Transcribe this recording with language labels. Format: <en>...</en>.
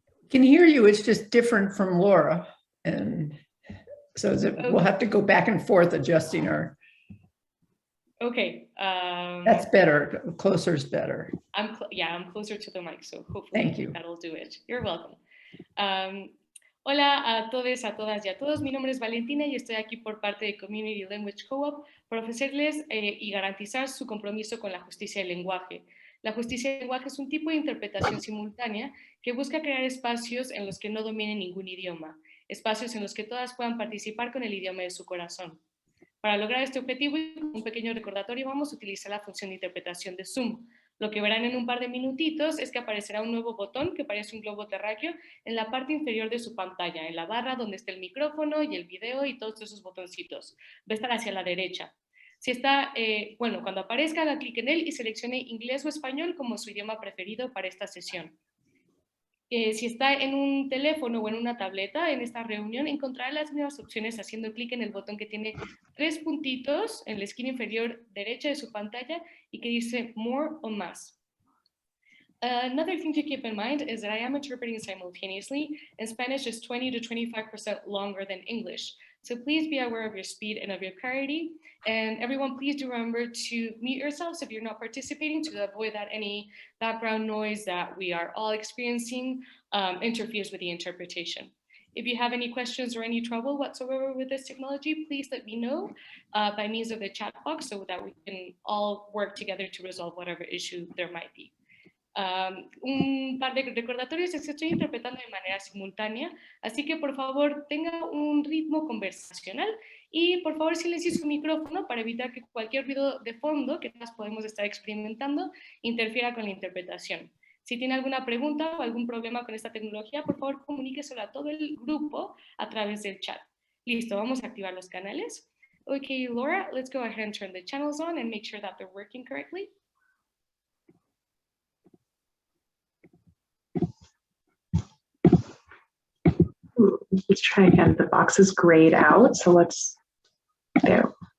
<en>Can hear you, it's just different from Laura. And so we'll have to go back and forth adjusting her. Okay. That's better, closer is better. I'm closer to the mic, so hopefully Thank you. That'll do it. You're welcome.</en> <es>Hola a todos, a todas y a todos. Mi nombre es Valentina y estoy aquí por parte de Community Language Co-op para ofrecerles y garantizar su compromiso con la justicia del lenguaje. La justicia del lenguaje es un tipo de interpretación simultánea que busca crear espacios en los que no dominen ningún idioma, espacios en los que todas puedan participar con el idioma de su corazón. Para lograr este objetivo y con un pequeño recordatorio vamos a utilizar la función de interpretación de Zoom. Lo que verán en un par de minutitos es que aparecerá un nuevo botón que parece un globo terráqueo en la parte inferior de su pantalla, en la barra donde está el micrófono y el video y todos esos botoncitos. Va a estar hacia la derecha. Si está, cuando aparezca, haga clic en él y seleccione inglés o español como su idioma preferido para esta sesión. Si está en un teléfono o en una tableta en esta reunión, encontrará las mismas opciones haciendo clic en el botón que tiene 3 puntitos en la esquina inferior derecha de su pantalla y que dice More o Más.</es> <en>Another thing to keep in mind is that I am interpreting simultaneously, and Spanish is 20 to 25% longer than English. So please be aware of your speed and of your clarity. And everyone, please do remember to mute yourselves if you're not participating to avoid that any background noise that we are all experiencing interferes with the interpretation. If you have any questions or any trouble whatsoever with this technology, please let me know by means of the chat box so that we can all work together to resolve whatever issue there might be.</en> <es>Un par de recordatorios es que estoy interpretando de manera simultánea, así que por favor tenga un ritmo conversacional y por favor silencie su micrófono para evitar que cualquier ruido de fondo que todas podemos estar experimentando interfiera con la interpretación. Si tiene alguna pregunta o algún problema con esta tecnología, por favor comuníqueselo a todo el grupo a través del chat. Listo, vamos a activar los canales.</es> <en>Okay, Laura, let's go ahead and turn the channels on and make sure that they're working correctly. Let's try again. The box is grayed out, so let's there.</en>